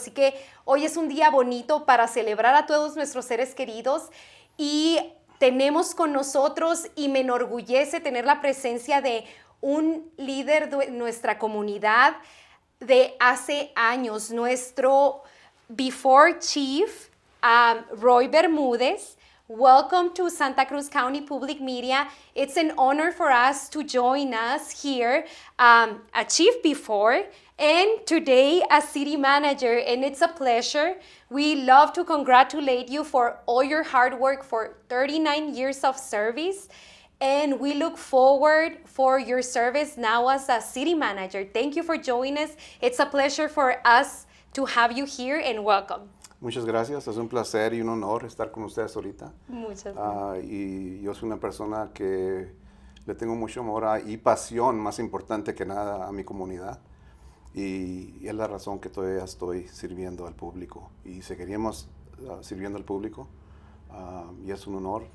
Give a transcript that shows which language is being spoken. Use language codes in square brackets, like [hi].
[es] Así que hoy es un día bonito para celebrar a todos nuestros seres queridos, y tenemos con nosotros, y me enorgullece tener la presencia de un líder de nuestra comunidad de hace años, nuestro [en] before chief, [es] Roy Bermudez. [en] Welcome to Santa Cruz County Public Media. It's an honor for us to join us here, a chief before, and today as city manager, and it's a pleasure. We love to congratulate you for all your hard work for 39 years of service, and we look forward for your service now as a city manager. Thank you for joining us. It's a pleasure for us to have you here, and welcome. [es] Muchas gracias, es un placer y un honor estar con ustedes ahorita. Muchas gracias. Y yo soy una persona que le tengo mucho amor y pasión, más importante que nada, a mi comunidad. Y es la razón que todavía estoy sirviendo al público. Y seguiríamos sirviendo al público. Y es un honor.